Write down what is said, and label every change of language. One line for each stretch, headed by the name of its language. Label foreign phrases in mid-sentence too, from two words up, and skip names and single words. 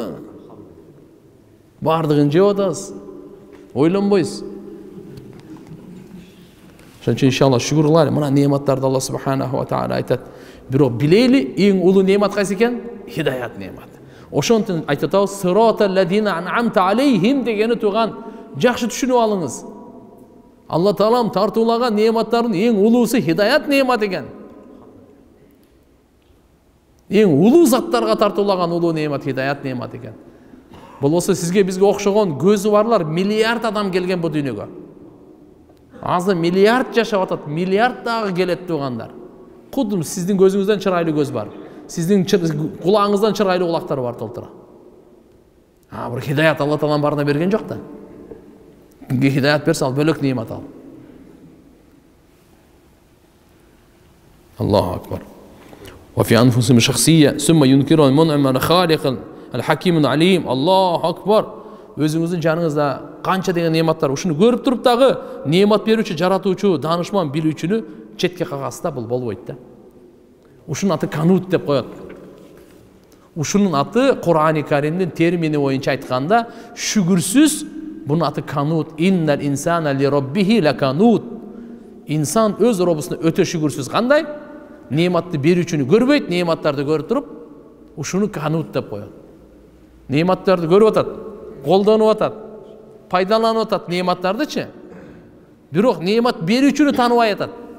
Kyrgyz: Бардыгын жеп атасыз. Ойлонбойсуз. Ошон үчүн иншалла шүгүр кылайлы. Мына неаматтарды Алла
Arabic: سبحانه وتعالى
Kyrgyz: айтат. Бирок билели, эң улуу неамат кайсы экен? Хидаят неаматы. Ошонтон айтып атабыз,
Arabic: صراط الذين أنعمت عليهم
Kyrgyz: дегени турган жакшы түшүнүп алыңыз. Алла Таалам тартуулаган неаматтардын эң улуусу хидаят неаматы экен. Эң улуу заттарга тартуулаган улуу неамат хидаят неаматы экен. Болбосо сизге бизге окшогон көзү барлар миллиард адам келген бу дүйнөгө. Азыр миллиард жашап атат, миллиард дагы келет туугандар. Кудум сиздин көзүңүздөн чырайлуу көз бар. Сиздин кулагыңыздан чырайлуу кулактар бар толтура. Бир хидаят Алла Таалам барына берген жок да. Кимге хидаят берсе ал бөлөк неамат ал.
Arabic: الله أكبر. وفي أنفسهم شخصية ثم ينكر المنعم الخالق الحكيم العليم. الله أكبر.
Kyrgyz: Өзүңүздүн жаныңызда канча деген неаматтар, ушуну көрүп туруп дагы неамат берүүчү, жаратуучу, данышман, билүүчүнү четке кагасызда бул болбойт да. Ушунун аты канут деп коет. Ушунун аты Кур'ан-ы Каримдин термини боюнча айтканда шүгүрсүз бунун аты канут.
Arabic: إن الإنسان لربه لكنود.
Kyrgyz: Инсан өз робусуна өтө шүгүрсүз. Кандай? Неаматты берүүчүнү көрбөйт, неаматтарды көрүп туруп, ушуну канут деп коет. Неаматтарды көрүп атат, колдонуп атат, пайдаланып атат неаматтардычы. Бирок неамат берүүчүнү тааныбай атат.